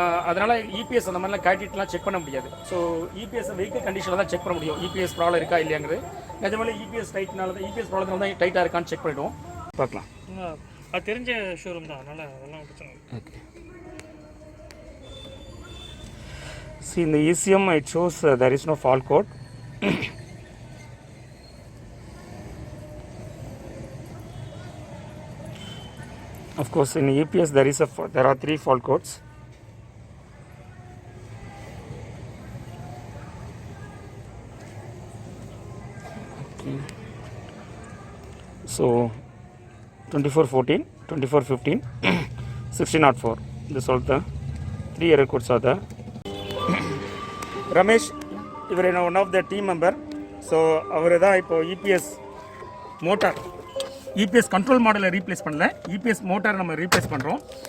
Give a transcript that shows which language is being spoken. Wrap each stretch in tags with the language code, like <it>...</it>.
<ta>அதனால் இபிஎஸ் அந்த மாதிரிலாம் கேட்டிட்லாம் செக் பண்ண முடியாது. ஸோ இபிஎஸ் வெஹிக்கிள் கண்டிஷனில் தான் செக் பண்ண முடியும் இபிஎஸ் ப்ராப்ளம் இருக்கா இல்லையாங்கிறது. நிஜமாலே இபிஎஸ் டைட்னால தான் இபிஎஸ் ப்ராப்ளத்தில் தான் டைட்டாக இருக்கான்னு செக் பண்ணிவிடுவோம். பார்க்கலாம். அது தெரிஞ்ச ஷோரூம் தான், அதனால் அதெல்லாம் பிரச்சனை. Okay.</ta> <en>See, in the ECM it shows there is no fault code. Of course, in EPS there are 3 fault codes. Okay. So 2414, 2415, 1604. This all the 3 error codes are there.</en> <ta>Ramesh இவர் என்ன one of the team member. So அவர் தான் இப்போது EPS motor, EPS control மாடலை replace பண்ணல, EPS motor நம்ம replace பண்ணுறோம்.</ta>